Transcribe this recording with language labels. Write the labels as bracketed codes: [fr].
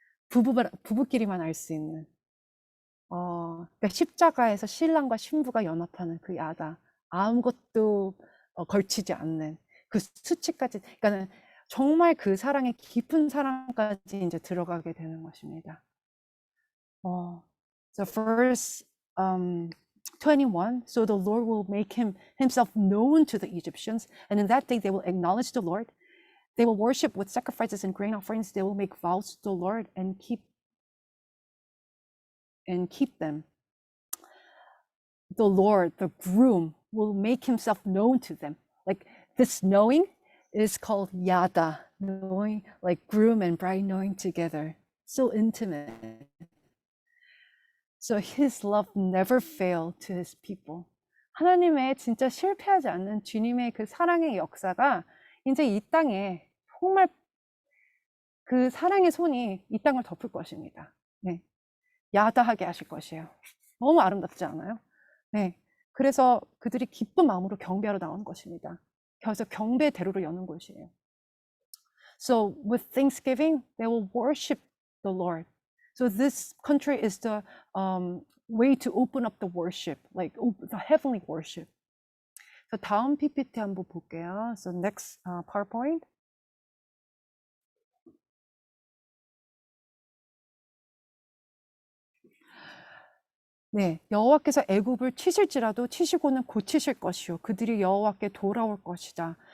[ko] 부부끼리만 알 수 있는. 그러니까 십자가에서 신랑과 신부가 연합하는 그 야다. 아무것도 걸치지 않는 그 수치까지, 그러니까는 정말 그 사랑의 깊은 사랑까지 이제 들어가게 되는 것입니다. [en] So verse 21, so the Lord will make himself known to the Egyptians, and in that day they will acknowledge the Lord. They will worship with sacrifices and grain offerings. They will make vows to the Lord and keep them. The Lord, the groom, will make himself known to them. Like this knowing is called yada, knowing, like groom and bride knowing together. So intimate. So his love never failed to his people. [ko] 하나님의 진짜 실패하지 않는 주님의 그 사랑의 역사가 이제 이 땅에 정말 그 사랑의 손이 이 땅을 덮을 것입니다. 네. 야다하게 하실 것이에요. 너무 아름답지 않아요? 네. 그래서 그들이 기쁜 마음으로 경배하러 나오는 것입니다. 그래서 경배 대로를 여는 곳이에요. [en] So with thanksgiving, they will worship the Lord. So this country is the way to open up the worship, like the heavenly worship. So [ko] 다음 PPT 한번 볼게요. [en] So next PowerPoint. [ko] 네, 여호와께서 애굽을 치실지라도 치시고는 고치실 것이요 그들이 여호와께 돌아올 것이다.